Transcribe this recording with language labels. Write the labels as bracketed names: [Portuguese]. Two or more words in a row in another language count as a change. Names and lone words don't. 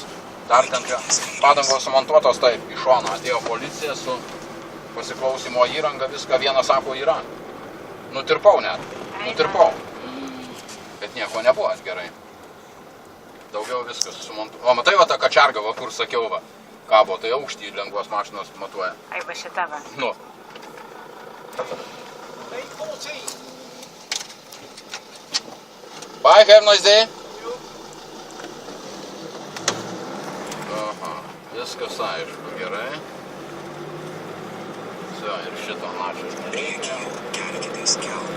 [Lithuanian] Dar ten padangos sumontuotos taip, iš šono atėjo policija su pasiklausimo įranga, viską vieną sako yra. Nutirpau net, nutirpau. Bet nieko nebuvo gerai. Daugiau viskas sumontuoja. O matai va tą kačargą, va kur sakiau, va, kabo, tai aukštį lengvos mašinos matuoja. Ai, va šitą va. Nu. [English] Bye, have a nice day. [Lithuanian] Aha, viskas aišku, gerai. Ir šito načio nereikia. Kelkitės keltu.